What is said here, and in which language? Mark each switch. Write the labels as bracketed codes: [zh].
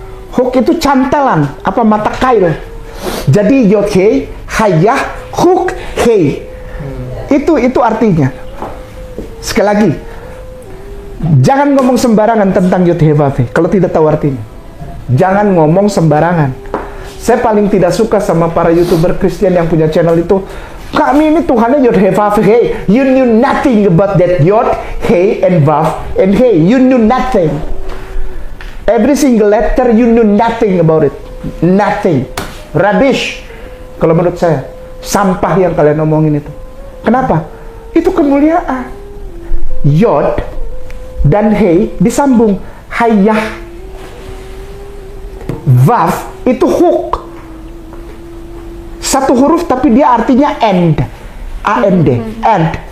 [id] Hook itu cantelan, apa mata kail. Jadi Yod-He, Hayah, Hook, He. Itu artinya. Sekali lagi, jangan ngomong sembarangan tentang Yod-Heh-Vav-He kalau tidak tahu artinya. Jangan ngomong sembarangan. Saya paling tidak suka sama para YouTuber Kristen yang punya channel itu. Kami ini Tuhannya Yod-Heh-Vav-He. [en] You knew nothing about that Yod, He, and Vav, and He. You knew nothing. Every single letter you knew nothing about it. Nothing. Rubbish. [id] Kalau menurut saya, sampah yang kalian omongin itu. Kenapa? Itu kemuliaan. Yod dan He disambung. Hayah. Vav itu hook. Satu huruf tapi dia artinya end. A-N-D. End.